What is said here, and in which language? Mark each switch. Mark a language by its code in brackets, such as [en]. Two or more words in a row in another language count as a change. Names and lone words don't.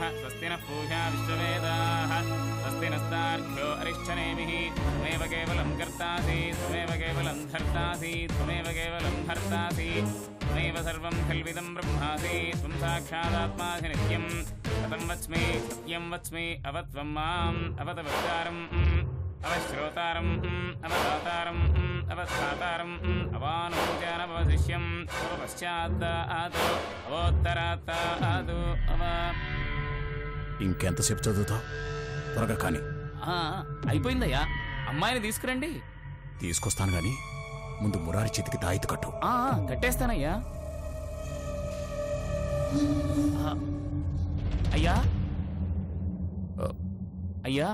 [sa] स्वस्ति नः पूषा विश्ववेदाः स्वस्ति नस्तार्घ्यो अरिष्ठनेमिः त्वमेव केवलं कर्तासि त्वमेव केवलं धर्तासि त्वमेव केवलं हर्तासि त्वमेव सर्वं खल्विदं ब्रह्मासि त्वं साक्षादात्मासि नित्यं कथं वच्मि सत्यं वच्मि अवत्वं माम् अवतवक्तारम् अवश्रोतारम् अवदातारम् अवधातारम् अवानुपूजानवशिष्यम् అవపశ్చాత్తాదు అవోత్తరాత్తాదు అవ. [te] ఇంకెంతసేపు చదువుతావు? త్వరగా కానీ. అయిపోయిందయ్యా. అమ్మాయిని తీసుకురండి. తీసుకొస్తాను గాని ముందు మురారి చేతికి తాయితు కట్టు. కట్టేస్తానయ్యా. అయ్యా అయ్యా